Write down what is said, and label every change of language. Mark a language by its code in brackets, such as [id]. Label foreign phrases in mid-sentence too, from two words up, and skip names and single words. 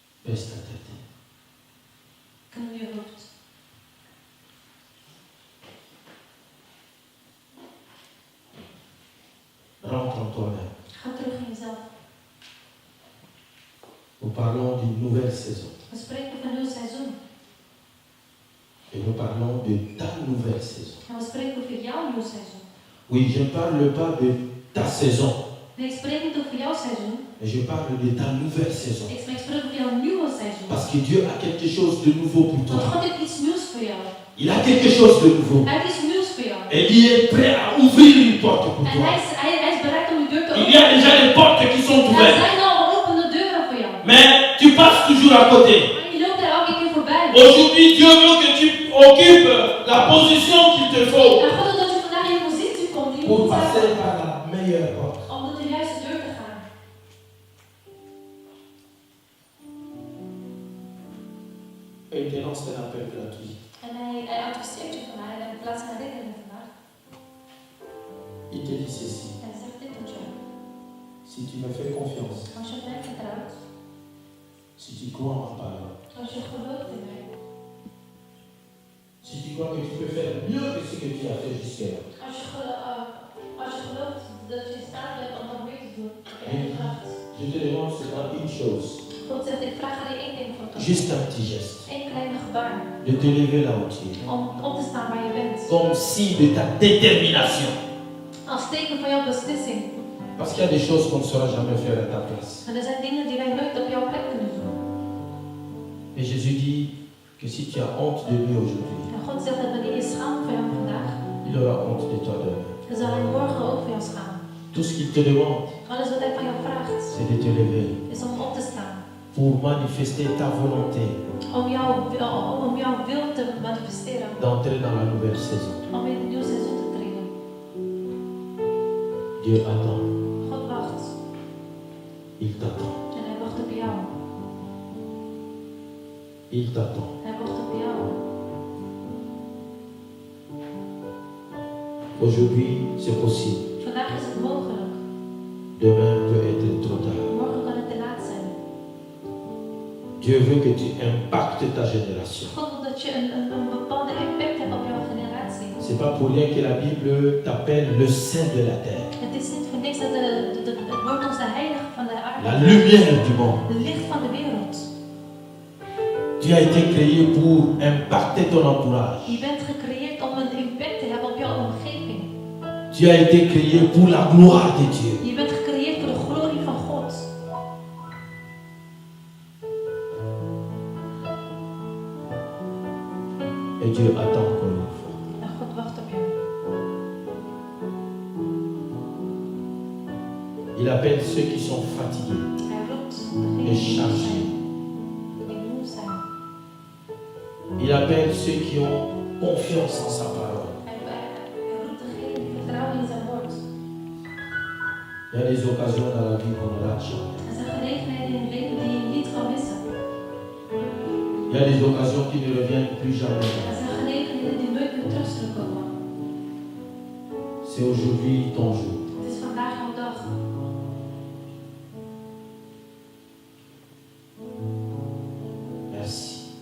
[fr] Baisse ta tête. [nl] Knie je hoofd. [fr] Rentre en toi-même. [nl] Ga terug in jezelf. [fr] Nous parlons d'une nouvelle saison. [nl] We spreken van een nieuw seizoen. [fr] Et nous parlons de ta nouvelle saison. [nl] En we spreken over jouw nieuw seizoen. [fr] Oui, je ne parle pas de ta saison, [nl] Nee, ik spreek niet over jouw seizoen. [fr] mais je parle de ta nouvelle saison. [nl] Ik spreek over jouw nieuwe seizoen. [fr] Parce que Dieu a quelque chose de nouveau pour [nl] Want [fr] toi. [nl] God heeft iets nieuws voor jou. [fr] Il a quelque chose de nouveau. [nl] Hij heeft iets nieuws voor jou. [fr] Et il est prêt à ouvrir une porte pour [nl] En [fr] toi. [nl] hij is bereid om je deur te [fr] Il y a [nl] openen. [fr] déjà des portes qui sont [nl] Er [fr] ouvertes. [nl] zijn al geopende deuren voor jou. [fr] Mais tu passes toujours à côté. [nl] Maar je loopt er elke keer voorbij. [fr] Aujourd'hui, Dieu veut que tu occupes la position qu'il te faut [nl] En God wil dat je vandaag in een positie komt die je [fr] pour [nl] moet [fr] passer [nl] hebben. [fr] par la meilleure porte. [nl] Om door de juiste deur te gaan. [fr] Et il te lance un appel gratuit. [nl] En hij adviseert je vandaag en in plaats van herinneringen vandaag. [fr] Il te dit ceci. [nl] Hij zegt dit tot jou. [fr] Si tu me fais confiance, [nl] Als je mij vertrouwt. [fr] si tu crois en ma parole, [nl] Als je gelooft in mij. [fr] si tu crois que tu peux faire mieux que ce que tu as fait jusqu'à là, [nl] Als je gelooft dat je in staat bent om nog meer te doen. Heb je één kracht. [fr] je te demande seulement une chose, [nl] God zegt, ik vraag alleen één ding voor jou. [fr] juste un petit geste, [nl] Eén kleine gebaar. [fr] de te lever là où tu es, [nl] Om op te staan waar je bent. [fr] comme signe de ta détermination. [nl] Als teken van jouw beslissing. [fr] Parce qu'il y a des choses qu'on ne saura jamais faire à ta place. [nl] En er zijn dingen die wij nooit op jouw plek kunnen doen. [fr] Et Jésus dit que si tu as honte de lui aujourd'hui, [nl] En God zegt dat wanneer je schaamt voor hem vandaag, [fr] il aura honte de toi demain. [nl] dan zal hij morgen ook voor jou schamen. [fr] Tout ce qu'il te demande, [nl] Alles wat hij van jou vraagt, [fr] c'est de te lever [nl] is om op te staan. [fr] pour manifester ta volonté [nl] Om jouw wil te manifesteren. [fr] d'entrer dans la nouvelle saison. [nl] Om in een nieuw seizoen te treden. [fr] Dieu attend, [nl] God wacht. [fr] il t'attend, [nl] En hij wacht op jou. [fr] il t'attend. [nl] Hij wacht op jou. [fr] Aujourd'hui, c'est possible. [nl] Vandaag is het mogelijk. [fr] Demain peut être trop tard. [nl] Morgen kan het te laat zijn. [fr] Dieu veut que tu impactes ta génération. [nl] God wil dat je een bepaalde impact hebt op jouw generatie. [fr] C'est pas pour rien que la Bible t'appelle le saint de la terre, [nl] Het is niet voor niks dat het wordt ons de heilige van de aarde. [fr] la lumière du monde. [nl] Het licht van de wereld. [fr] Tu as été créé pour impacter ton entourage. [nl] Je bent gecreëerd om een impact te hebben op jouw omgeving. [fr] Tu as été créé pour la gloire de Dieu. [nl] Je bent gecreëerd voor de glorie van God. [fr] Et Dieu attend encore une fois. [nl] En God wacht op jou. [fr] Il appelle ceux qui sont fatigués. [nl] Hij roept [fr] Et [nl] degenen die moe [fr] chargés. [nl] zijn. Die moe zijn. [fr] Il appelle ceux qui ont confiance en sa parole. [nl] Hij roept degenen die vertrouwen in zijn woord. [fr] Il y a des occasions dans la vie qu'on rate jamais. [nl] Er zijn gelegenheden in het leven die je niet kan missen. [fr] Il y a des occasions qui ne reviennent plus jamais. [nl] Er zijn gelegenheden die nooit meer terug zullen komen. [fr] C'est aujourd'hui ton jour. [nl] Het is vandaag jouw dag. [fr] Merci.